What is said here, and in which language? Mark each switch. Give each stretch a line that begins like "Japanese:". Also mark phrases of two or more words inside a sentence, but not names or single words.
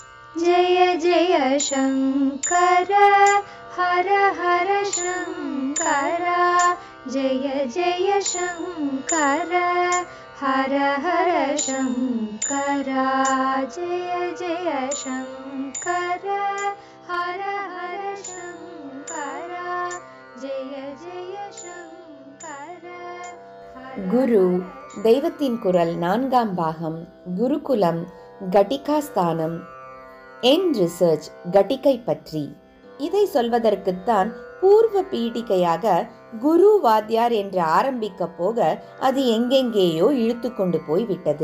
Sanskrit: जय जय शङ्कर हर हर शङ्कर जय जय शङ्कर हर हर शङ्कर जय जय शङ्कर हर हर शङ्कर जय जय शङ्कर
Tamil: குரு தெய்வத்தின் குரல் 4ஆம் பாகம் குருகுலம் கட்டிகாஸ்தானம் என் ரிசர்ச் கட்டிகை பற்றி. இதை சொல்வதற்குத்தான் பூர்வ பீடிகையாக குரு வாத்தியார் என்று ஆரம்பிக்க போக அது எங்கெங்கேயோ இழுத்து கொண்டு போய் விட்டது.